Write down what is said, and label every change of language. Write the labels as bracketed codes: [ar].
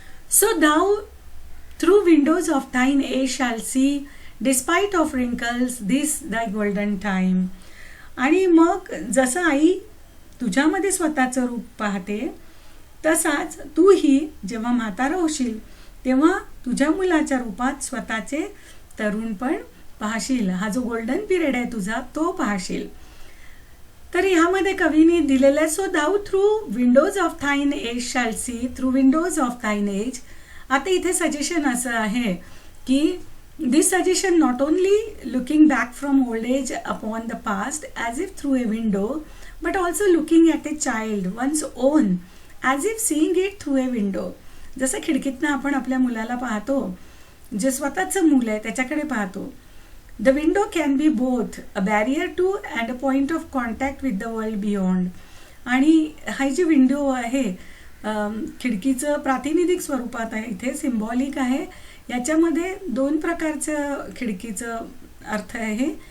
[en] So thou through windows of thine age shall see despite of wrinkles this thy golden time. [mr] आणि मग जसं आई तुझ्यामध्ये स्वतःचं रूप पाहते तसाच तूही जेव्हा म्हातारा होशील तेव्हा तुझ्या मुलाच्या रूपात स्वतःचे तरुणपण पाहशील. हा जो गोल्डन पिरियड आहे तुझा तो पाहशील. तर ह्यामध्ये कवीने दिलेलं आहे, [en] so thou through windows of thine age [mr] शाल C, through Windows of थाइन age. आता इथे सजेशन असं आहे की [en] This suggestion not only looking back from old age upon the past as if through a window but also looking at a child once own as if seeing it through a window. [mr] जसं खिडकीतनं आपण आपल्या मुलाला पाहतो, जे स्वतःचं मूल आहे त्याच्याकडे पाहतो. [en] The window can be both a barrier to and a point of contact with the world beyond. [mr] आणि हा जी विंडो आहे खिडकीचं प्रातिनिधिक स्वरूपात आहे, इथे सिम्बॉलिक आहे. याच्यामध्ये दोन प्रकारचं खिडकीचं अर्थ आहे.